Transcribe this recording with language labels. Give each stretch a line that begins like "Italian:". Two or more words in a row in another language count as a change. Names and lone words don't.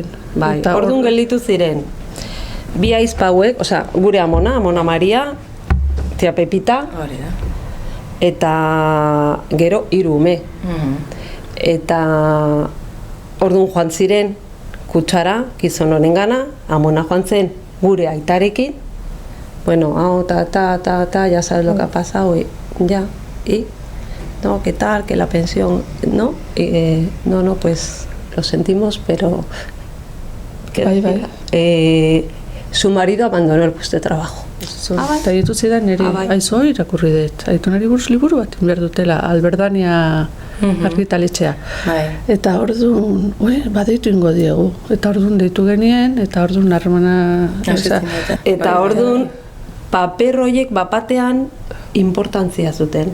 Basque: Orduan gelditu ziren, bi aizpauek, gure Amona Maria, tia Pepita, eta gero 3 ume. Eta orduan joan ziren, kutsara, gizon honen gana, Amona joan zen gure aitarekin,
Spanish: ya sabes lo que ha pasado, no, ¿qué tal? Que la pensión, no, pues lo sentimos, pero su marido abandonó el puesto de trabajo.
Basque: Eta ditu zidan niri, aizo irakurri dut, aitonari buruz liburu bat, behar dutela, Alberdania argitaletxea. Eta orduan, badeitu ingo diegu, eta orduan deitu genien, eta orduan harremana... Eta orduan, paper horiek bapatean importantzia zuten.